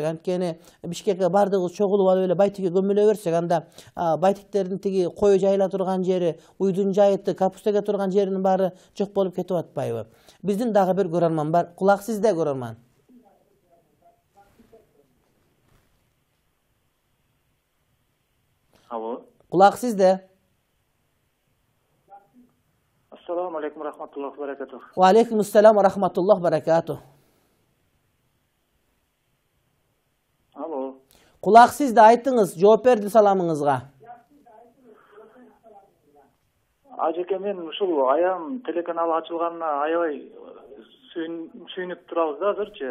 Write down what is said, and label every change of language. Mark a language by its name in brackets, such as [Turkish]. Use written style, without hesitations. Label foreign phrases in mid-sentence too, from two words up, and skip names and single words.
[Kyrgyz] Анткени Бишкекке бардыгыбыз чогулуп алып эле Байтикке көмүлө берсек, анда Байтиктердин тиги кой жайыла турган жери, уйдун жайыты, капустеге турган жеринин баары жок болуп кетип атпайбы? Биздин дагы бир көрөрман бар. Кулак сизде, көрөрман. Алло. Кулак сизде. [Arabic] السلام عليكم رحمة الله بركاته. وعليكم السلام ورحمة الله بركاته. [Kyrgyz] Алло. Кулак сизде, айтыңыз, жооп берди саламыңызга. Ажеке, мен ушул аян телеканал ачылганына аябай сүйүнүп турабыз да азырчы.